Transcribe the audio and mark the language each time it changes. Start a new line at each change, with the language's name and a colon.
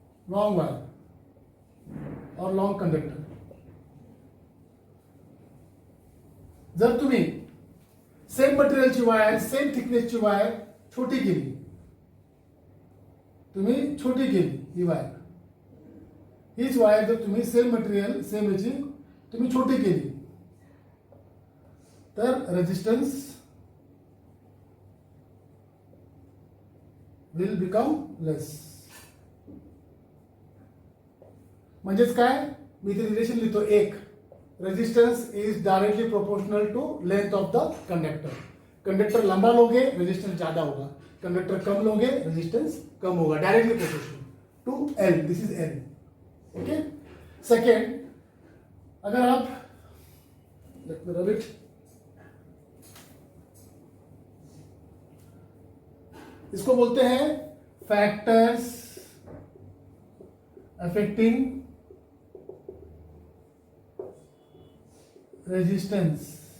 English: Long wire और long conductor.
Marathi: जर तुम्ही सेम मटेरियलची वायर, सेम थिकनेसची वायर छोटी केली, तुम्ही छोटी केली ही वायर, हीच वायर जर तुम्ही सेम मटेरियल सेम याची तुम्ही छोटी केली, तर
English: Resistance will become less.
Marathi: म्हणजेच काय, मी इथे रिलेशन लिहितो एक,
English: Resistance is directly proportional to length of the conductor.
Hindi: Conductor लंबा लोगे रेजिस्टेंस ज्यादा होगा, कंडक्टर कम लोगे रेजिस्टेंस कम होगा,
English: Directly proportional to L. This is L. Okay.
Hindi: Second, अगर आप रब इट, इसको बोलते हैं फैक्टर्स अफेक्टिंग रेजिस्टेंस.